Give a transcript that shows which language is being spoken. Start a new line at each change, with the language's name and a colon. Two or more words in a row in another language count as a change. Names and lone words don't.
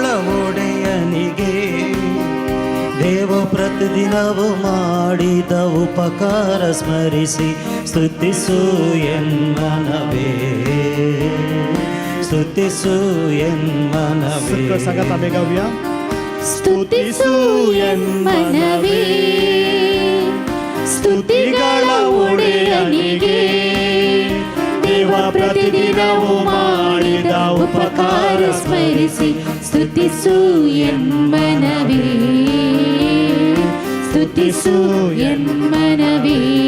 Kannada: ಒಡೆಯನಿಗೆ, ದೇವ ಪ್ರತಿದಿನವೂ ಮಾಡಿದ ಉಪಕಾರ ಸ್ಮರಿಸಿ ಸ್ತುತಿಸು ಎನ್ಮನವೇ, ಸ್ತುತಿಸು ಎನ್ಮನವೇ.
Konkani: सांगात आमी गावया.
Kannada: ಸ್ತುತಿಸು ಎನ್ಮನವೇ, ಸ್ತುತಿಗಳ ಒಡೆಯನಿಗೆ, ದೇವ ಪ್ರತಿದಿನವೂ ಮಾಡಿದ ಉಪಕಾರ ಸ್ಮರಿಸಿ ಸ್ತುತಿಸು ಎನ್ಮನವೇ, ಸ್ತುತಿಸು ಎನ್ಮನವೇ.